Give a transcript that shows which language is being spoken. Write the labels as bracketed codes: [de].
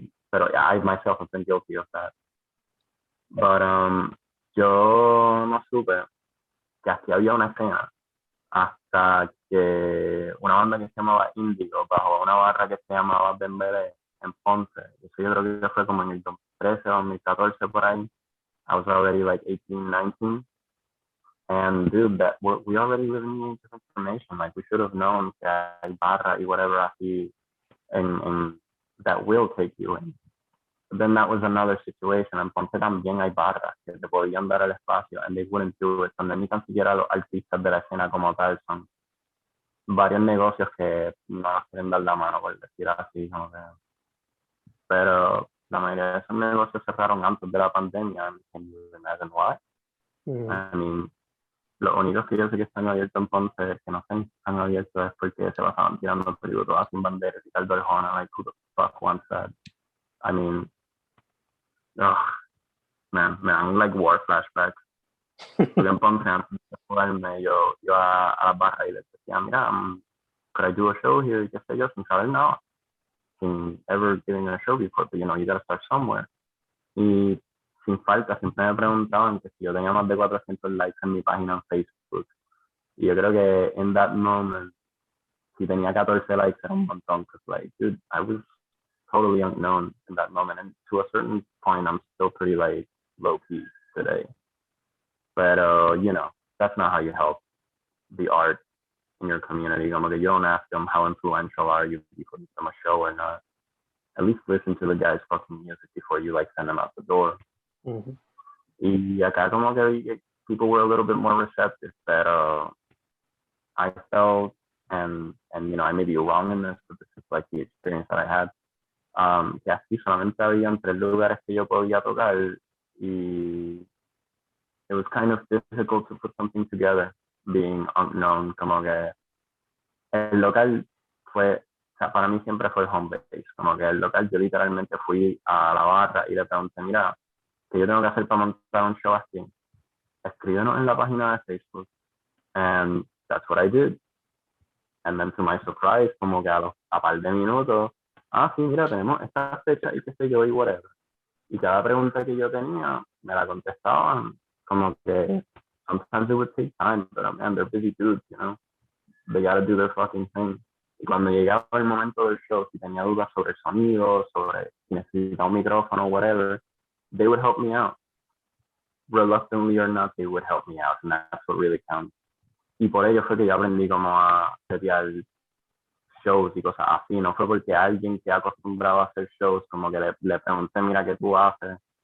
[es] Pero [en] yeah, I myself have been guilty of that. But [es] yo no supe que aquí había una escena hasta que una banda que se llamaba Indigo bajo una barra que se llamaba Bembele en Ponce. Eso yo creo que fue como en el 2013 o 2014 por ahí. [en] I was already like 18, 19. And dude, we already live in the age of information. Like we should have known [es] que hay barra y whatever así [en] and that will take you in. But then that was another situation. [es] En Ponce también hay barras que te podían dar el espacio [en] and they wouldn't do it. [es] Donde ni tan siquiera los artistas de la escena como tal son varios negocios que no nos quieren dar la mano, por decir así. Como que... Pero la mayoría de esos negocios cerraron antes de la pandemia. [en] Can you imagine why? I mean, [es] los únicos que yo sé que están abiertos en Ponce, que no están abiertos es porque se pasaban tirando tributos sin banderas y tal de Arjona, [en] like who the fuck wants that? I mean, ugh, man, [es] me dan [en] like war flashbacks. [es] Porque en Ponce antes de jugarme yo a la barra y les decía, mira, [en] could I do a show here? [es] Y qué sé yo, sin saber nada. Sin [en] ever giving a show before, but you know, you gotta start somewhere. [es] Y sin falta, siempre me preguntaban que si yo tenía más de 400 likes en mi página en Facebook. Y yo creo que en [en] that moment, [es] si tenía 14 likes era un montón. [en] Because like, dude, I was totally unknown in that moment. And to a certain point, I'm still pretty like low key today. But, you know, that's not how you help the art in your community. [es] Como que [en] you don't ask them how influential are you before you give them a show or not. At least listen to the guy's fucking music before you like send them out the door. Mm-hmm. [es] Y acá como que [en] people were a little bit more receptive, [es] pero [en] I felt, and you know, I may be wrong in this, but this is like the experience that I had. [es] Que así solamente habían 3 lugares que yo podía tocar y [en] it was kind of difficult to put something together, being unknown, [es] como que el local fue, o sea, para mí siempre fue el [en] home base, [es] como que el local yo literalmente fui a la barra y le pregunté, mira, ¿qué yo tengo que hacer para montar un show así? Escríbenos en la página de Facebook, [en] and that's what I did. And then to my surprise, [es] como que a par de minutos, sí, mira, tenemos esta fecha y qué sé yo y whatever. Y cada pregunta que yo tenía, me la contestaban, como que [en] sometimes it would take time, but man, they're busy dudes, you know, they gotta do their fucking thing. [es] Y cuando llegaba el momento del show, si tenía dudas sobre el sonido, sobre si necesitaba un micrófono, whatever, [en] they would help me out. Reluctantly or not, they would help me out, and that's what really counts. [es] Y por ello fue que yo aprendí como a setear shows y cosas así. No fue porque alguien que acostumbrado a hacer shows, como que le pregunté, mira, ¿qué tú haces?